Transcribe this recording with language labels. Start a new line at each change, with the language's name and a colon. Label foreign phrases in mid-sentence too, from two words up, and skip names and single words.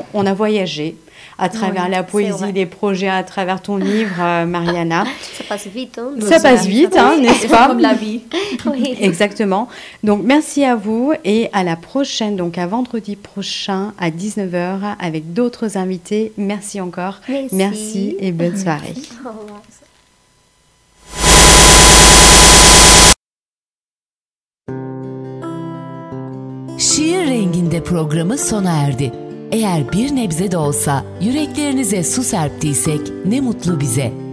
French: On a voyagé à travers la poésie, les projets, à travers ton livre, Mariana. Ça passe vite, hein? Ça passe vite, hein, n'est-ce pas? Comme la vie. Oui. Exactement. Donc, merci à vous et à la prochaine, donc à vendredi prochain à 19h avec d'autres invités. Merci encore. Merci et bonne soirée. Au revoir.
Turkish: Şiir Renginde programı sona erdi. Eğer bir nebze de olsa yüreklerinize su serptiysek ne mutlu bize.